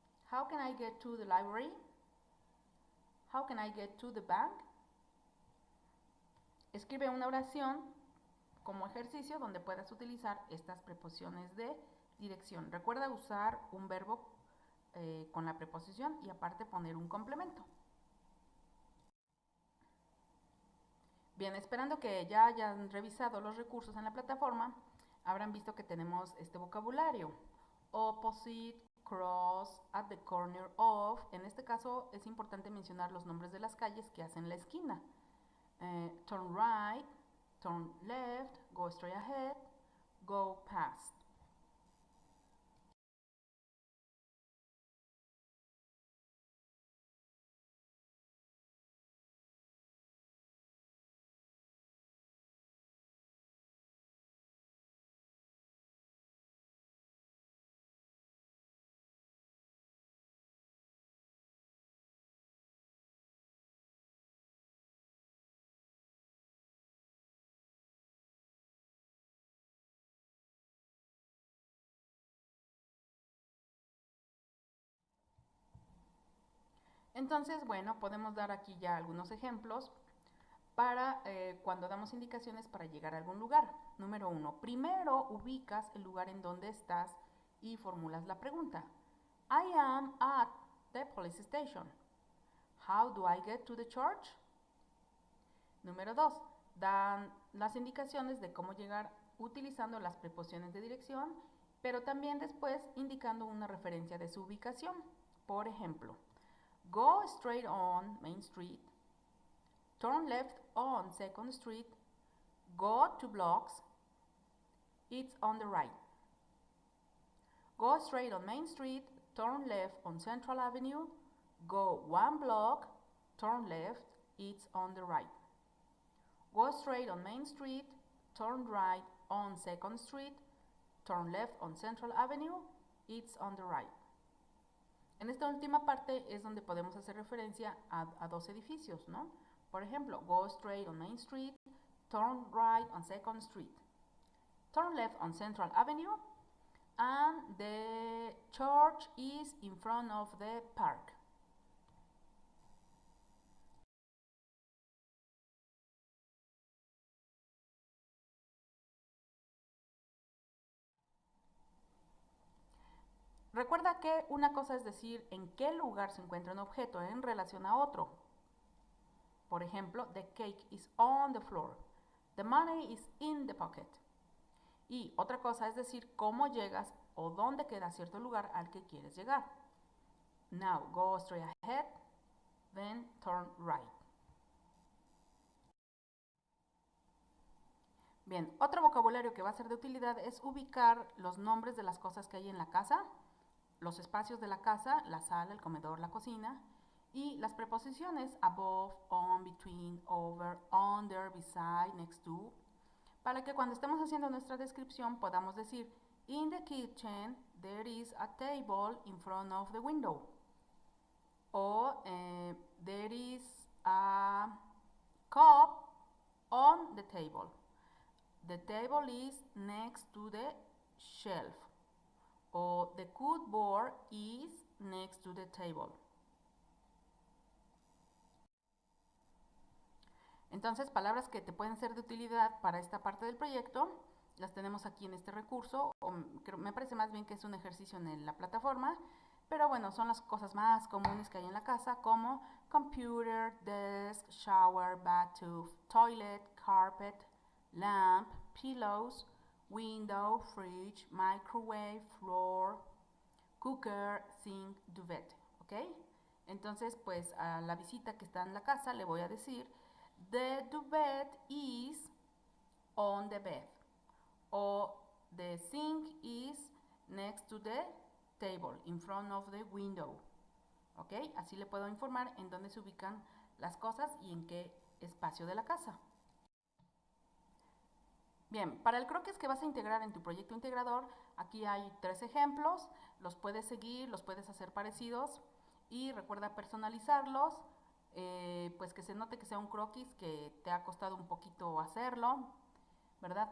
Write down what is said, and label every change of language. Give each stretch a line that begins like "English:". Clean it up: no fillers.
English: How can I get to the library? How can I get to the bank?
Spanish: Escribe una oración como ejercicio donde puedas utilizar estas preposiciones de dirección. Recuerda usar un verbo con la preposición y aparte poner un complemento. Bien, esperando que ya hayan revisado los recursos en la plataforma, habrán visto que tenemos este vocabulario.
English: Opposite, cross, at the corner of.
Spanish: En este caso es importante mencionar los nombres de las calles que hacen la esquina.
English: Turn right, turn left, go straight ahead, go past.
Spanish: Entonces, bueno, podemos dar aquí ya algunos ejemplos para cuando damos indicaciones para llegar a algún lugar. Número 1. Primero ubicas el lugar en donde estás y formulas la pregunta.
English: I am at the police station. How do I get to the church?
Spanish: Número 2. Dan las indicaciones de cómo llegar utilizando las preposiciones de dirección, pero también después indicando una referencia de su ubicación. Por ejemplo,
English: go straight on Main Street, turn left on 2nd Street, go 2 blocks, it's on the right. Go straight on Main Street, turn left on Central Avenue, go 1 block, turn left, it's on the right. Go straight on Main Street, turn right on 2nd Street, turn left on Central Avenue, it's on the right.
Spanish: En esta última parte es donde podemos hacer referencia a dos edificios, ¿no? Por ejemplo,
English: go straight on Main Street, turn right on 2nd Street, turn left on Central Avenue, and the church is in front of the park.
Spanish: Recuerda que una cosa es decir en qué lugar se encuentra un objeto en relación a otro. Por ejemplo,
English: the cake is on the floor. The money is in the pocket.
Spanish: Y otra cosa es decir cómo llegas o dónde queda cierto lugar al que quieres llegar.
English: Now, go straight ahead, then turn right.
Spanish: Bien, otro vocabulario que va a ser de utilidad es ubicar los nombres de las cosas que hay en la casa, los espacios de la casa, la sala, el comedor, la cocina, y las preposiciones above, on, between, over, under, beside, next to, para que cuando estemos haciendo nuestra descripción podamos decir,
English: in the kitchen there is a table in front of the window,
Spanish: o
English: there is a cup on the table. The table is next to the shelf. O the cupboard is next to the table.
Spanish: Entonces, palabras que te pueden ser de utilidad para esta parte del proyecto, las tenemos aquí en este recurso, o me parece más bien que es un ejercicio en la plataforma, pero bueno, son las cosas más comunes que hay en la casa, como computer, desk, shower, bathroom, toilet, carpet, lamp, pillows, window, fridge, microwave, floor, cooker, sink, duvet, ¿ok? Entonces, pues a la visita que está en la casa le voy a decir,
English: the duvet is on the bed. O the sink is next to the table, in front of the window.
Spanish: ¿Ok? Así le puedo informar en dónde se ubican las cosas y en qué espacio de la casa. Bien, para el croquis que vas a integrar en tu proyecto integrador, aquí hay 3 ejemplos, los puedes seguir, los puedes hacer parecidos y recuerda personalizarlos, pues que se note que sea un croquis que te ha costado un poquito hacerlo, ¿verdad?